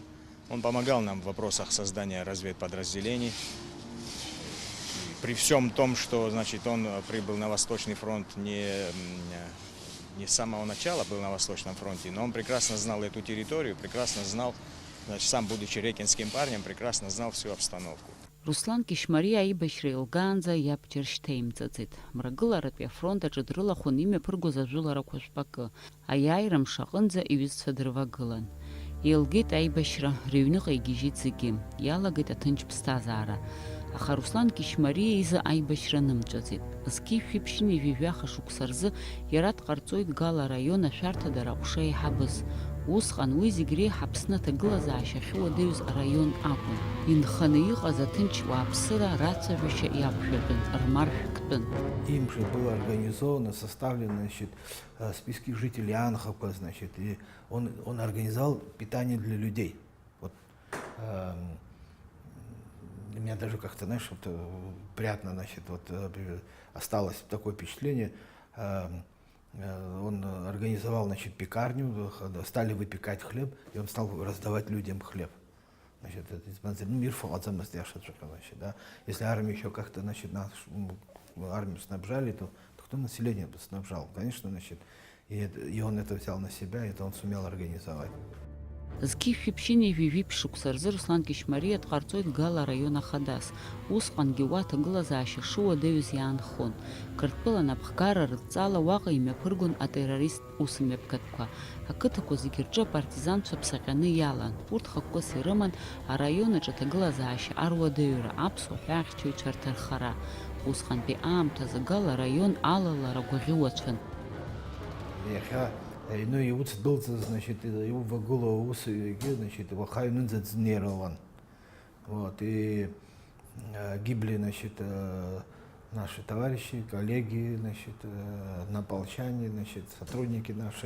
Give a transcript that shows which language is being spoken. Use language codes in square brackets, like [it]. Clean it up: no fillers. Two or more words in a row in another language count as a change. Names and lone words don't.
[ru] Он помогал нам в вопросах создания разведподразделений. При всем том, что значит, он прибыл на Восточный фронт не с самого начала был на Восточном фронте, но он прекрасно знал эту территорию, прекрасно знал, значит, сам будучи рекинским парнем, прекрасно знал всю обстановку. [ab] Руслан Кишмариа аибашьра илгаанӡа иабџьар шьҭеимҵаӡеит. Мрагыларатәи афронт аҿы дрылахәын имҩаԥыргоз ажәыларақәа жәпакы. Аиааира мш аҟынӡа иҩызцәа дырвагылан. Еилгеит аибашьра, рыҩныҟа игьежьит зегьы. Иалагеит аҭынч ԥсҭазаара. Аха Руслан Кишмариа изы аибашьра нымҵәаӡеит. Зқьи-шәиԥшьыни ижәижәаха шықәса рзы иара дҟарҵоит Гала араион ашәарҭадара аҟәша еиҳабыз. Усҟан уи зегь реиҳа Аԥсны аҭагылазаашьа ахьыуадаҩыз араион акәын. Инханы иҟаз аҭынч уааԥсыра рацәажәашьа иақәшәатәын, рмаршәктәын. [ru] Им же было организовано, составлены, значит, списки жителей Анхапа, значит, и он организовал питание для людей. Вот, для меня даже как-то, знаешь, вот, приятно, значит, вот, осталось такое впечатление. Он организовал, значит, пекарню, стали выпекать хлеб, и он стал раздавать людям хлеб. Значит, мир значит, да. Если армия еще как-то, значит, армию снабжали, то кто население бы снабжал? Конечно, значит, и он это взял на себя, и это он сумел организовать. [ab] Зқьи-шәиԥшьыни ижәижәи ԥшықәса рзы Руслан Кишмариа дҟарҵоит Гала араион ахадас. Усҟангьы уа аҭагылазаашьа шыуадаҩыз иаанхон. Қырҭтәыла напхгара рыдҵала уаҟа имҩаԥыргон атеррорист усмҩаԥгатәқәа. Ақыҭақәа зегьы рҿы апартизанцәа ԥсаҟьаны иалан. Урҭ хықәкыс ирыман араион аҿы аҭагылазаашьа аруадаҩра, аԥсуа ҳәаахьчаҩцәа рҭархара. Усҟантәи аамҭазы Гала араион алалара гәаӷьуацәан. [ru] Ну и вот был, значит, его в голову значит, его хайнунза дзнирован. Вот, и гибли, значит, наши товарищи, коллеги, значит, однополчане, значит, сотрудники наши.